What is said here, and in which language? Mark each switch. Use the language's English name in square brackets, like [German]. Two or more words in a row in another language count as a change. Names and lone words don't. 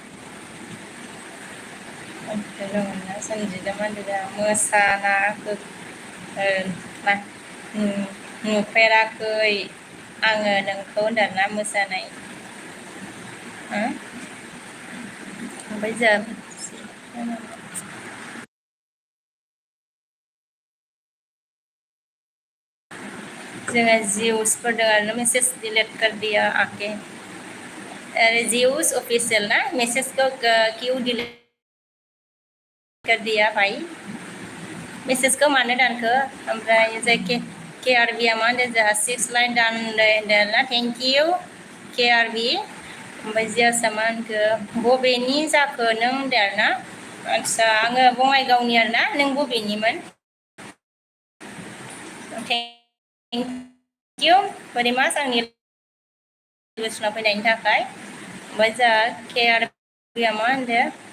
[Bodo] रोङोना संजिदा मा होनदों मोसाना नुफेराखै आङो नोंखौ होनदों ना मोसानाय ओमफ्राय जोङो जिउसफोर दं आरो [Hindi] मेसेज डिलीट कर दिया आके अरे जिउस ऑफिशियल ना मैसेज को क्यों डिलीट कर दिया भाई मैसेज को [Bodo] मानो दानखो ओमफ्राय जाय के आर बिया मा होनदों जोंहा 6 लाइन दानदों ना [English] thank you [Bodo] के आर बि ओमफ्राय जियासा मा होनखो बबेनि जाखो नों होनदों आरोना आदसा आङो बङाइगावनि आरोना नों बबेनिमोन [English] thank you very much [Bodo] आंनि लिसुना फैनायनि थाखाय ओमफ्राय जोंहा के आर बिया मा होनदों